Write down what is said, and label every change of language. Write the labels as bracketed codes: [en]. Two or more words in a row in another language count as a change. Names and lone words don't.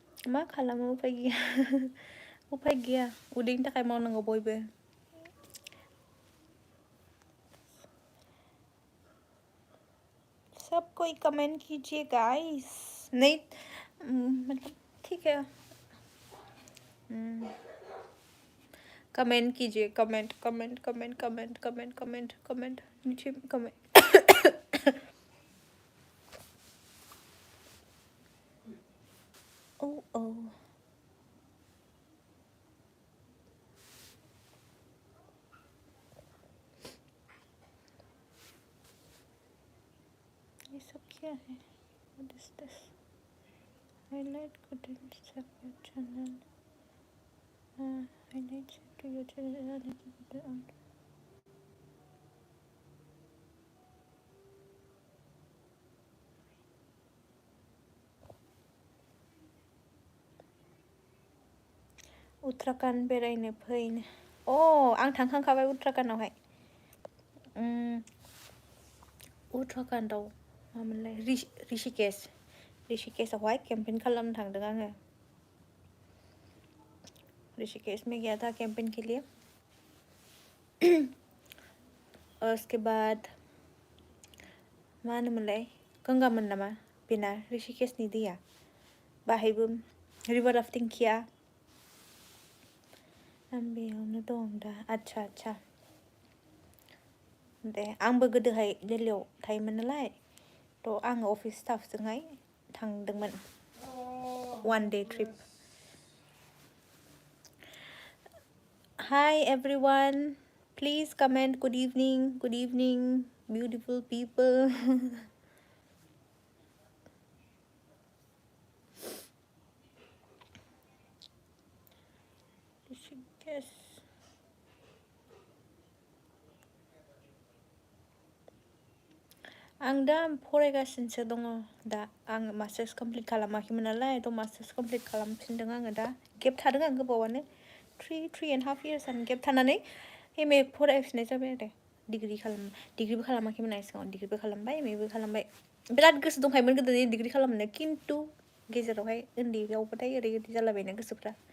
[brx] मा खालामो उफाय गैया उफाय गैया उदैनि थाखाय मावनांगौ बयबो [hi] सब कोई कमेंट कीजिए गाइस नहीं मतलब ठीक है कमेंट कीजिए कमेंट कमेंट कमेंट कमेंट कमेंट कमेंट कमेंट नीचे कमेंट ओ ओ ये सब क्या है [en] What is this highlight contents of your channel highlights to your channel [brx] उत्तराखंड बेरायनो फैनो आं थांखांखाबाय उत्तराखंडआवहाय उत्तराखंडआव मामोनलाय ऋषिकेशआवहाय केम्पिं खालामनो थांदों आङो [hi] ऋषिकेश में गया था कैंपिंग के लिए और उसके बाद [brx] मा होनोमोनलाय गंगामोन नामा बेना ऋषिकेशनि दैया बाहायबो रिभार राफ्टिं खिया आं बेयावनो दं दा आच्छा दे आंबो गोदोहाय दिल्लीयाव थायोमोन नालाय थ' आङो अफिस स्टाफजोंहाय थांदोंमोन [en] one day trip hi everyone please comment good evening beautiful people Yes. [brx] आं दा फरायगासिनोसो दङ दा आं मास्टार्स कमप्लिट खालामाखैमोन नालाय थ' मास्टार्स कमप्लिट खालामफिनदों आङो दा गेप थादों आं गोबावानो 3.5 years आं गेप थानानै एम ए फरायफिननाय जाबाय आरो डिग्रिबो खालामाखैमोन आं सिगाङाव डिग्रिबो खालामबाय एम एबो खालामबाय बिराद गोसो दंखायोमोन गोदो डिग्रि खालामनो खिन्थु गेजेरावहाय उन्दैयावबाथाय ओरै जालाबायना गोसोफ्रा